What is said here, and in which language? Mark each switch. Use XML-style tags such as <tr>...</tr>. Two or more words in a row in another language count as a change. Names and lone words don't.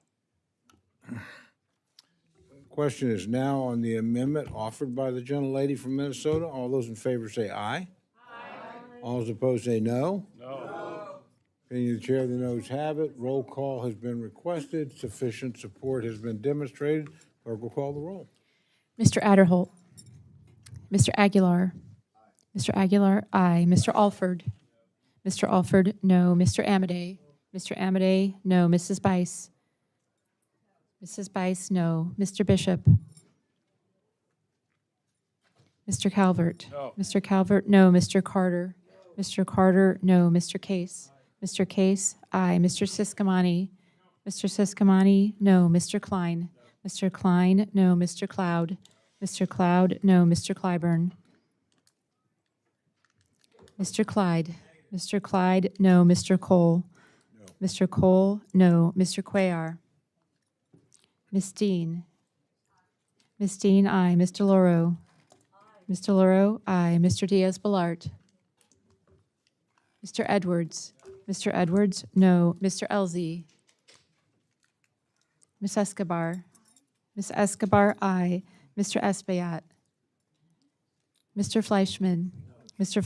<en>Question is now on the amendment offered by the gentlelady from Minnesota. All those in favor say aye. Aye. All those opposed say no. No. Opinion of the chair, the noes have it. Roll call has been requested. Sufficient support has been demonstrated. Clerk will call the roll. Mr. Adderholt. Mr. Aguilar. Mr. Aguilar, aye. Mr. Alford. Mr. Alford, no. Mr. Amadei. Mr. Amadei, no. Mrs. Bice. Mrs. Bice, no. Mr. Bishop. Mr. Calvert. No. Mr. Calvert, no. Mr. Carter. Mr. Carter, no. Mr. Case. Mr. Case, aye. Mr. Siscomani. Mr. Siscomani, no. Mr. Klein. Mr. Klein, no. Mr. Cloud. Mr. Cloud, no. Mr. Clyburn. Mr. Clyde. Mr. Clyde, no. Mr. Cole. No. Mr. Cole, no. Mr. Cuellar. Ms. Dean. Ms. Dean, aye. Mr. Loro. Mr. Loro, aye. Mr. Diaz-Balart. Mr. Edwards. Mr. Edwards, no. Mr. Elzey. Ms. Escobar. Ms. Escobar, aye. Mr. Espaillat. Mr. Fleischman. Mr.</en>